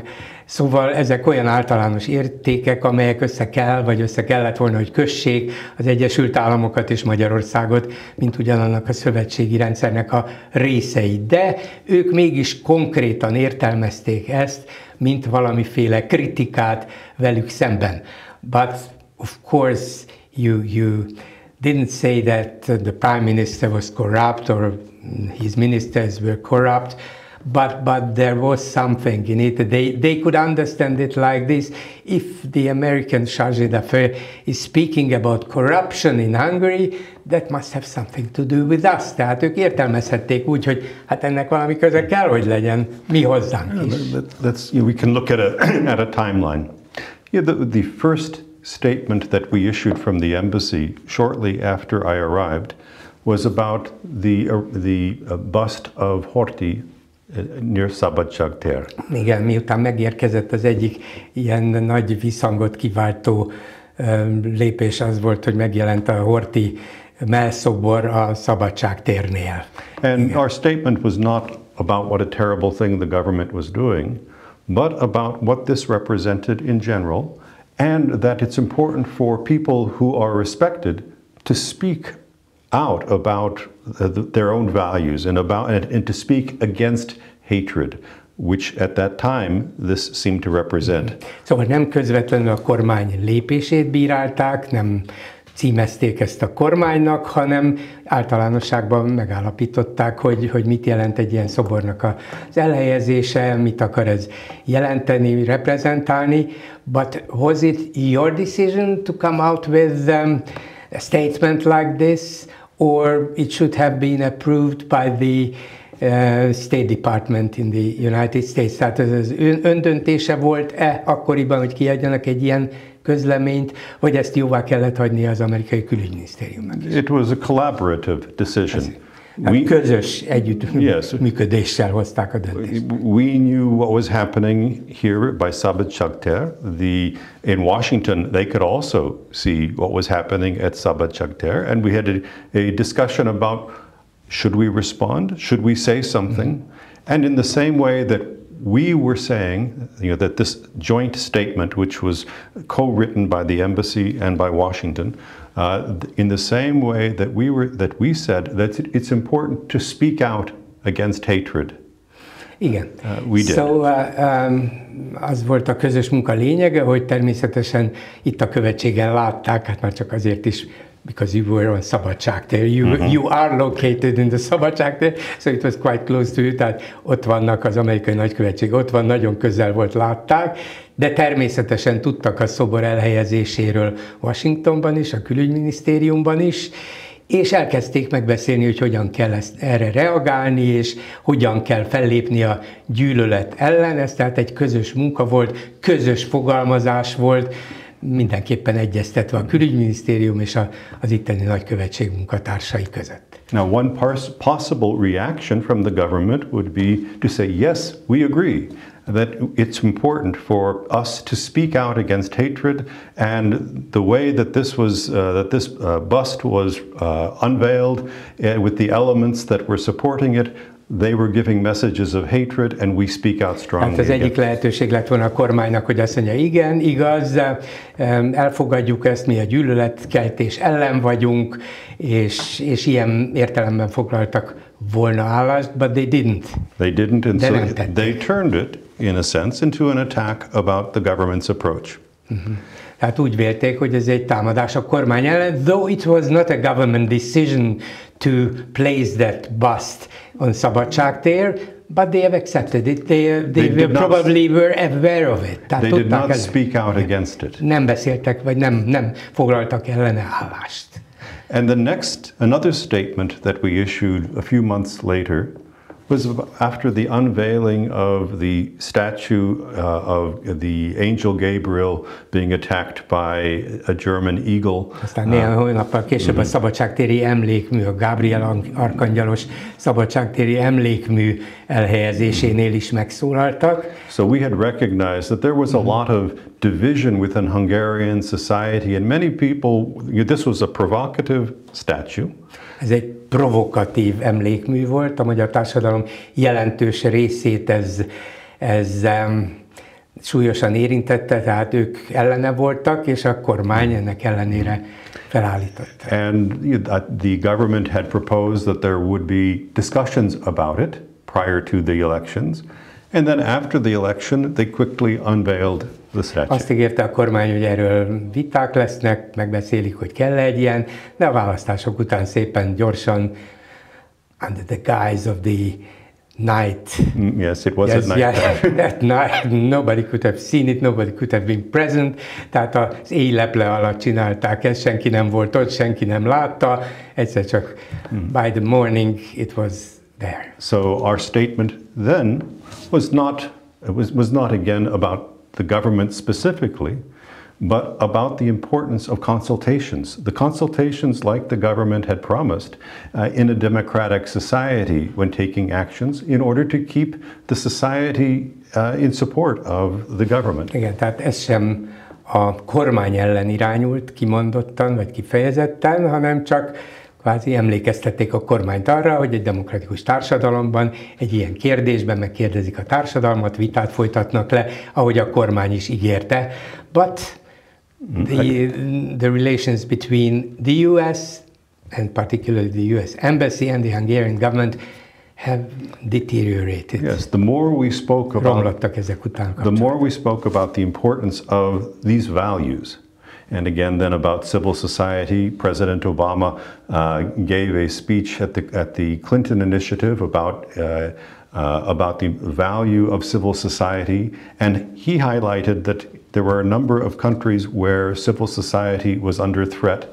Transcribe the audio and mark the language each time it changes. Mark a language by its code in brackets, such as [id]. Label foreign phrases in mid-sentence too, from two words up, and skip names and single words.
[hu] Szóval ezek olyan általános értékek, amelyek össze kellett volna, hogy kössék az Egyesült Államokat és Magyarországot, mint ugyanannak a szövetségi rendszernek a részei. De ők mégis konkrétan értelmezték ezt, mint valamiféle kritikát velük szemben. [en] But of course you didn't say that the Prime Minister was corrupt or his ministers were corrupt. But there was something in it. They could understand it like this. If the American chargé d'affaires is speaking about corruption in Hungary, that must have something to do with us. [hu] Tehát ők értelmezhették úgy, hogy hát ennek valami köze kell, hogy legyen mi hozzánk is. [en] We can look at a timeline. The first statement that we issued from the embassy shortly after I arrived was about the bust of Horthy near Szabadság tér. [hu] Igen, miután megérkezett, az egyik ilyen nagy visszhangot kiváltó lépés az volt, hogy megjelent a Horthy mellszobor a Szabadság térnél. [en] And igen. Our statement was not about what a terrible thing the government was doing, but about what this represented in general, and that it's important for people who are respected to speak out about their own values and to speak against hatred. which at that time this seemed to represent. [hu] Szóval nem közvetlenül a kormány lépését bírálták, nem címezték ezt a kormánynak, hanem általánosságban megállapították, hogy mit jelent egy ilyen szobornak az elhelyezése, mit akar ez jelenteni, reprezentálni. [en] But was it your decision to come out with a statement like this, or it should have been approved by the State Department in the United States? [hu] Tehát ez az öndöntése volt-e akkoriban, hogy kiadjanak egy ilyen közleményt, vagy ezt jóvá kellett hagyni az amerikai külügyminisztériumnak is? [en] It was a collaborative decision. [hu] Közös együttműködéssel hozták a döntést. [en] We knew what was happening here by Sabhat Shakhter. In Washington, they could also see what was happening at Sabhat Shakhter, and we had a discussion about should we respond, should we say something, and in the same way that we were saying, that this joint statement, which was co-written by the embassy and by Washington, in the same way that we said that it's important to speak out against hatred. [hu] Igen. [en] We did. [hu] Az volt a közös munka lényege, hogy természetesen itt a követségen látták, hát már csak azért is, because [en] you were on Sabhat Shakhter, you are located in the Sabhat Shakhter, so it was quite close to you, [hu] tehát ott vannak az amerikai nagykövetség, ott van, nagyon közel volt, látták, de természetesen tudtak a szobor elhelyezéséről Washingtonban is, a külügyminisztériumban is, és elkezdték megbeszélni, hogy hogyan kell erre reagálni, és hogyan kell fellépni a gyűlölet ellen. Ez tehát egy közös munka volt, közös fogalmazás volt, mindenképpen egyeztetve a külügyminisztérium és az itteni nagykövetség munkatársai között. [en] Now, one possible reaction from the government would be to say, yes, we agree that it's important for us to speak out against hatred, and the way that this bust was unveiled with the elements that were supporting it, they were giving messages of hatred, and we speak out strongly. [hu] Hát az egyik lehetőség lett volna a kormánynak, hogy azt mondja, igen, igaz, elfogadjuk ezt, mi a gyűlöletkeltés ellen vagyunk, és ilyen értelemben foglaltak volna állást, [en] but they didn't. They didn't, and so they turned it, in a sense, into an attack about the government's approach. [hu] Tehát úgy vélték, hogy ez egy támadás a kormány ellen, [en] though it was not a government decision to place that bust on Sabhat Shakhter, but they have accepted it. They probably were aware of it. They did not speak out against it. [hu] Nem beszéltek, vagy nem foglaltak ellene állást. [en] And another statement that we issued a few months later was after the unveiling of the statue of the angel Gabriel being attacked by a German eagle. [hu] Aztán néhány hónappal később a szabadságtéri emlékmű, a Gabriel arkanyalos szabadságtéri emlékmű elhelyezésénél is megszólaltak. [en] So we had recognized that there was a lot of division within Hungarian society, and many people, this was a provocative statue. [hu] Ez egy provokatív emlékmű volt, a magyar társadalom jelentős részét ez súlyosan érintette, tehát ők ellene voltak, és a kormány ennek ellenére felállította. [en] And the government had proposed that there would be discussions about it prior to the elections, and then after the election they quickly unveiled the statue. [hu] Azt ígérte a kormány, hogy erről viták lesznek, megbeszélik, hogy kell egy ilyen, de a választások után szépen gyorsan, [en] under the guise of the night. Yes, it was at night. Yeah, at night, nobody could have seen it, nobody could have been present. [hu] Tehát az éjleple alatt csinálták ezt, senki nem volt ott, senki nem látta, egyszer csak [en] by the morning it was there. So our statement then was not again about the government specifically, but about the importance of consultations. The consultations, like the government had promised, in a democratic society when taking actions in order to keep the society in support of the government. [hu] Igen, tehát ez sem a kormány ellen irányult kimondottan vagy kifejezetten, hanem csak kvázi emlékeztették a kormányt arra, hogy egy demokratikus társadalomban egy ilyen kérdésben megkérdezik a társadalmat, vitát folytatnak le, ahogy a kormány is ígérte. [en] But the relations between the US and particularly the US Embassy and the Hungarian government have deteriorated. Yes, the more we spoke [hu] Romlottak ezek után [en] the more we spoke about the importance of these values, and again then about civil society. President Obama gave a speech at the Clinton initiative about the value of civil society, and he highlighted that there were a number of countries where civil society was under threat.